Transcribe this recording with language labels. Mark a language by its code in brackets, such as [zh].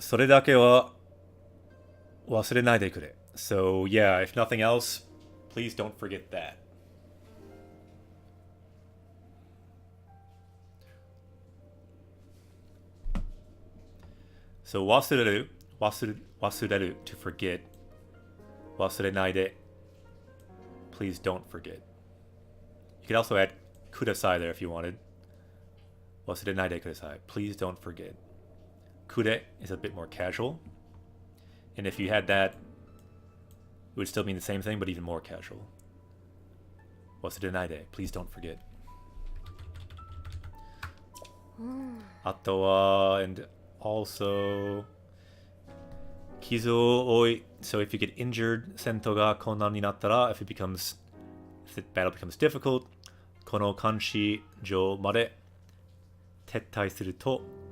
[ja] それだけは忘れないでくれ。 [en] So yeah, if nothing else, please don't forget that. So 忘れる to forget. 忘れないで please don't forget. You could also add kudasai there if you wanted. [ja] 忘れないでください [en] please don't forget. Kude is a bit more casual. And if you had that, it would still mean the same thing, but even more casual. [ja] 忘れないで [en] please don't forget. [ja] あとは [en] and also [ja] 傷を負い [en] so if you get injured [ja] 戦闘が困難になったら [en] if the battle becomes difficult [ja] この監視所まで撤退すると